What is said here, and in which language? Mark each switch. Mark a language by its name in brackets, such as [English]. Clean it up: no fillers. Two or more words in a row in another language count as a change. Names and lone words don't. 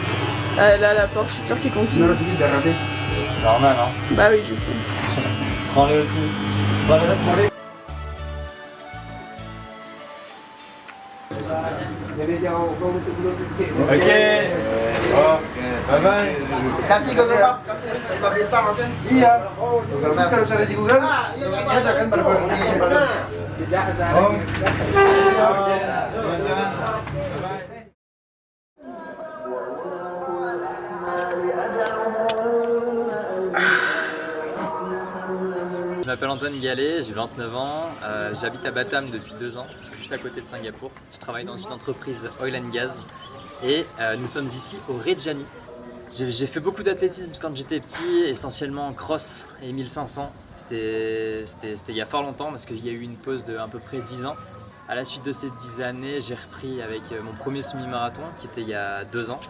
[French] Là, la porte, je suis sûre qu'ils continuent. C'est normal hein? Bah oui, je sais. Prends-le aussi. Prends-le aussi. Ok. [English] Bye bye. [Indonesian] Nanti kalau saya Pak Bintang oke? Iya. Terus kalau cari di Google, aja kan pada [French] Je m'appelle Antoine Gallet, j'ai 29 ans, j'habite à Batam depuis 2 ans, juste à côté de Singapour. Je travaille dans une entreprise [English] oil and gas [French] et nous sommes ici au Reggiani. J'ai fait beaucoup d'athlétisme quand j'étais petit, essentiellement en cross et 1500. C'était il y a fort longtemps parce qu'il y a eu une pause de à peu près 10 ans. À la suite de ces 10 années, j'ai repris avec mon premier semi-marathon qui était il y a 2 ans.